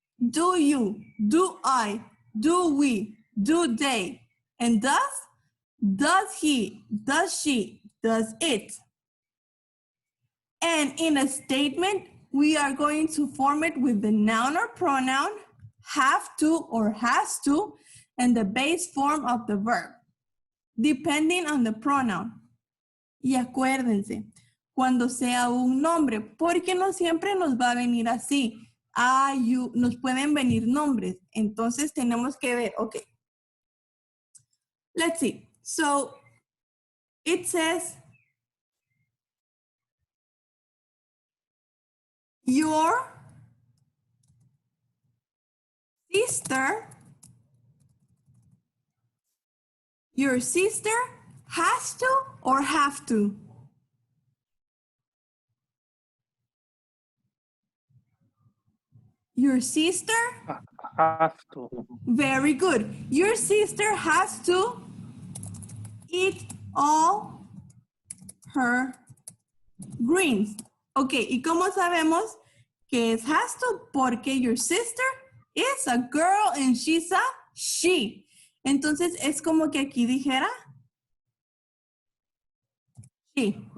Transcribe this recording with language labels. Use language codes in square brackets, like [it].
[en] Do you, do I, do we, do they, and does he, does she, does it. And in a statement, we are going to form it with the noun or pronoun, have to or has to, and the base form of the verb, depending on the pronoun. [es] Y acuérdense, cuando sea un nombre, porque no siempre nos va a venir así. You, nos pueden venir nombres. Entonces tenemos que ver, okay. [en] Let's see. So it says, your sister has to or have to? Your sister? Have to. Very good. Your sister has to eat all her greens. [es] Ok, ¿y cómo sabemos que es has to? Porque [en] your sister is a girl and she's a she. [es] Entonces es como que aquí dijera she.